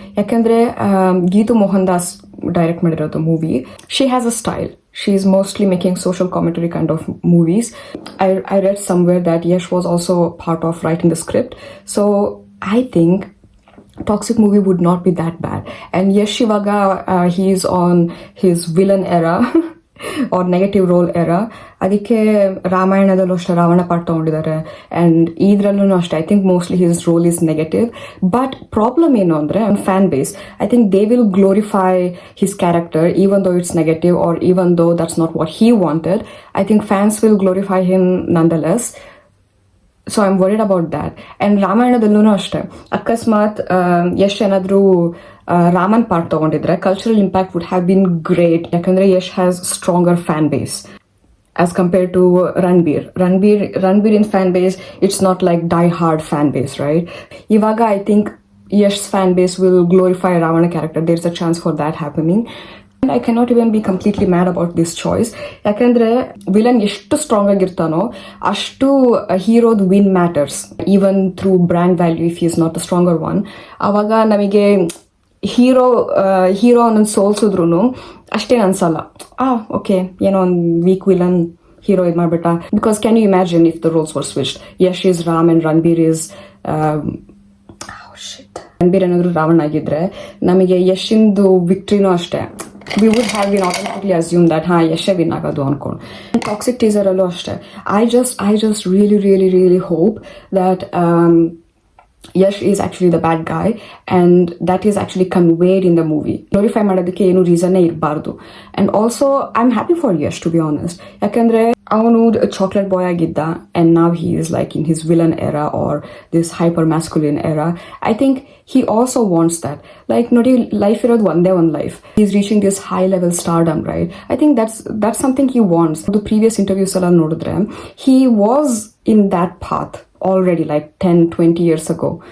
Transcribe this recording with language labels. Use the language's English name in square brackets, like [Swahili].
[Kannada] ಯಾಕಂದರೆ ಗೀತು ಮೋಹನ್ ದಾಸ್ ಡೈರೆಕ್ಟ್ ಮಾಡಿರೋದು movie. [English] She has a style. She is mostly making social commentary kind of movies. I read somewhere that Yash was also part of writing the script. So I think Toxic movie would not be that bad. And Yash Shivaga, he is on his villain era. or [Kannada] negative role era. ಅದಕ್ಕೆ ರಾಮಾಯಣದಲ್ಲೂ ಅಷ್ಟೇ Ravana part ತೊಗೊಂಡಿದ್ದಾರೆ. And ಇದರಲ್ಲೂ ಅಷ್ಟೇ [English] I think mostly his role is negative. But problem [Kannada] ಏನು ಅಂದರೆ [English] Fan base, I think they will glorify his character even though it's negative or even though that's not what he wanted. I think fans will glorify him nonetheless. So I am worried about that. [Kannada] And ರಾಮಾಯಣದಲ್ಲೂ ಅಷ್ಟೇ ಅಕಸ್ಮಾತ್ ಯಶ್ ಏನಾದರೂ Raman part ತೊಗೊಂಡಿದ್ರೆ [English] Cultural impact would have been great. [Kannada] ಯಾಕಂದರೆ [English] Yash has stronger fan base as compare to Ranbir in fan base it's not like die hard fan base, right? [Kannada] ಇವಾಗ I think Yash fan base will glorify Ravana character. [English] There is a chance for that happening. I cannot even be completely mad about this choice. [Kannada] ಯಾಕಂದ್ರೆ villain ಎಷ್ಟು strong ಆಗಿರ್ತಾನೋ ಅಷ್ಟು [English] ಹೀರೋದ್ win matters, even through brand value. If is not the stronger one, [Kannada] ಆವಾಗ ನಮಗೆ hero ಅನ್ನೊಂದು ಸೋಲ್ಸಿದ್ರು ಅಷ್ಟೇನು ಅನ್ಸಲ್ಲ. Okay, ಏನೋ ಒಂದು ವೀಕ್ ವಿಲನ್ ಹೀರೋ ಇದು ಮಾಡ್ಬಿಟ್ಟ. [English] Because can you imagine if the roles were switched? Yash is Ram and Ranbir is [Kannada] Ranbir ಏನಾದ್ರು ರಾವಣ ಆಗಿದ್ರೆ ನಮಗೆ ಯಶಿಂದು ವಿಕ್ಟ್ರಿನೂ ಅಷ್ಟೇ. [English] We would have been automatically assumed that [Kannada] ಯಶೇ win ಆಗೋದು ಅನ್ಕೊಂಡು. ಟಾಕ್ಸಿಕ್ ಟೀಸರ್ ಅಲ್ಲೂ ಅಷ್ಟೇ [English] I just really hope that Yash is actually the bad guy and that is actually conveyed in the movie. [Kannada] Glorify ಮಾಡೋದಕ್ಕೆ ಏನು ರೀಸನ್ನೇ ಇರಬಾರ್ದು. [English] And also I'm happy for Yash to be honest. [Kannada] ಯಾಕಂದ್ರೆ ಅವನು chocolate ಬಾಯ್ ಆಗಿದ್ದ [English] and now he is like in his villain era or this hyper masculine era. I think he also wants that. [Kannada] Like ನೋಡಿ, life ಇರೋದು ಒಂದೇ ಒಂದು life. [English] He's reaching this high level stardom, right? I think that's something he wants. The previous interviews [Kannada] ಎಲ್ಲ ನೋಡಿದ್ರೆ [English] he was in that path already like 10-20 years ago.